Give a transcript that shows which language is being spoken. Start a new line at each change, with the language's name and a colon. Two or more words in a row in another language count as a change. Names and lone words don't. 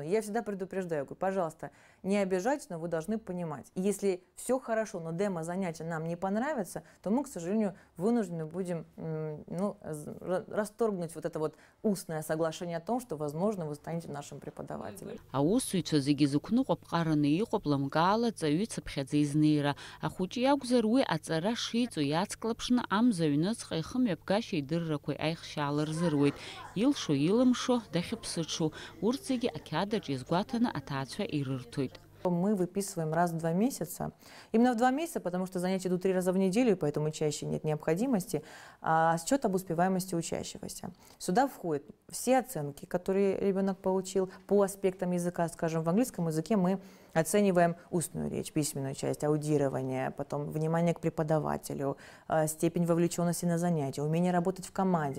Russian: Я всегда предупреждаю, говорю, пожалуйста, не обижайтесь, но вы должны понимать. Если все хорошо, но демо-занятие нам не понравится, то мы, к сожалению, вынуждены будем расторгнуть вот это вот устное соглашение о том, что, возможно, вы станете нашим преподавателем.
Abkhazian: Аусуҩцәа зегьы зықәныҟәо ԥҟараны иҟоуп ламгаала ҵаҩыцыԥхьаӡа изнеира. Ахәыҷы иакәзар уи аҵара шиҵо иацклаԥшны амза аҩныҵҟа ихымҩаԥгашьа идыррақәа аихшьаала рзыруеит. Илшо, илымшо, дахьыԥсыҽу. Урҭ зегьы ақьадаҿ иазгәаҭаны аҭаацәа ирырҭоит.
Russian: Мы выписываем раз в 2 месяца. Именно в 2 месяца, потому что занятия идут 3 раза в неделю, и поэтому чаще нет необходимости. Счет об успеваемости учащегося. Сюда входят все оценки, которые ребенок получил по аспектам языка. Скажем, в английском языке мы оцениваем устную речь, письменную часть, аудирование, потом внимание к преподавателю, степень вовлеченности на занятия, умение работать в команде.